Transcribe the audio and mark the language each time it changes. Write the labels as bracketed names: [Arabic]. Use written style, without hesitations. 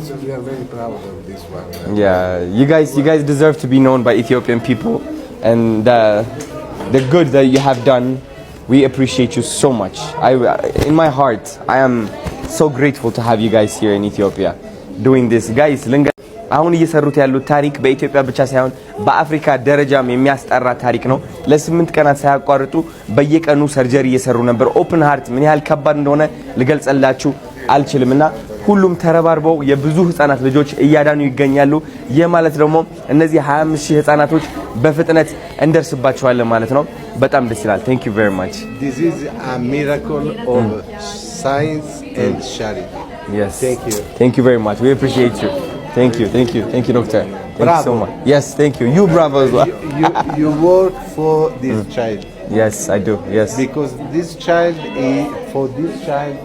[English] We are very proud of this one. Yeah, you guys deserve to be known by Ethiopian people, and the good that you have done, we appreciate you so much. In my heart, I am so grateful to have you guys here in Ethiopia doing this. [Amharic] Guys, አሁን እየሰሩት ያሉት ታሪክ በኢትዮጵያ ብቻ ሳይሆን በአፍሪካ ደረጃም የሚያስጠራ ታሪክ ነው። ለ8 ቀናት ሳያቋርጡ በየቀኑ ሰርጀሪ እየሰሩ ነበር። ኦፕን ሃርት ምን ያህል ከባድ እንደሆነ ልገልጽላችሁ አልችልምና ሁሉም ተረባርበው የብዙ ህፃናት ልጆች እያዳኑ ይገኛሉ። የማለት ደግሞ እነዚህ 25000 ህፃናቶች በፍጥነት እንደርስባቸዋለን ማለት ነው። በጣም ደስ ይላል። [English] Thank you very much. This is a miracle of science and charity. Yes. Thank you very much. We appreciate you. Thank you, doctor. Thank you so much. Yes, thank you. You bravo as well. You work for this child. Yes, I do. Yes. Because this child for this child